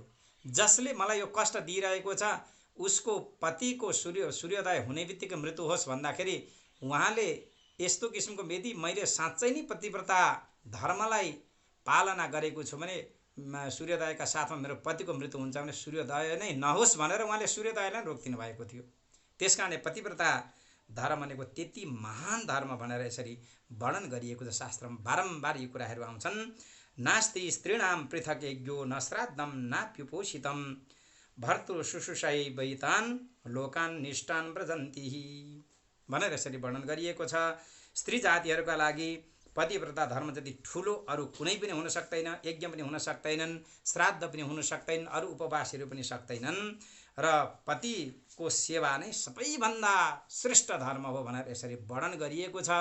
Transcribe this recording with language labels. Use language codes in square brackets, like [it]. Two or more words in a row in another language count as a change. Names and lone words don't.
[ne] जसले मलाई यो कष्ट दिइरहेको छ उसको पतिको सूर्योदय हुने बित्तिकै मृत्यु होस् भन्दाखेरि उहाँले यस्तो किसिमको यदि मैले साँच्चै नै पतिव्रता धर्मलाई पालना गरेको छु भने सूर्योदयका साथमा मेरो पतिको मृत्यु हुन्छ भने सूर्योदय नै नहोस् भनेर उहाँले सूर्योदयलाई रोकिदिनु भएको थियो। त्यसकारणले पतिव्रता धर्म भनेको त्यति महान धर्म भनेर यसरी वर्णन गरिएको छ शास्त्रमा। बारम्बार यी कुराहरू आउँछन्। [sa] नास्ति स्त्रीणाम पृथक यज्ञो न श्राद्धम नाप्युपोषितम भर्तृ शुश्रूषै वैतान लोकान निष्ठान व्रजन्ति [ne] भनेर यसरी वर्णन गरिएको छ। स्त्री जातिहरूका लागि पतिव्रता धर्म जति ठुलो अरू कुनै पनि हुन सक्दैन। यज्ञ पनि हुन सक्दैनन्, श्राद्ध पनि हुन सक्दैनन्, अरू उपवासहरू पनि सक्दैनन् र पतिको सेवा नै सबैभन्दा श्रेष्ठ धर्म हो भनेर यसरी वर्णन गरिएको छ।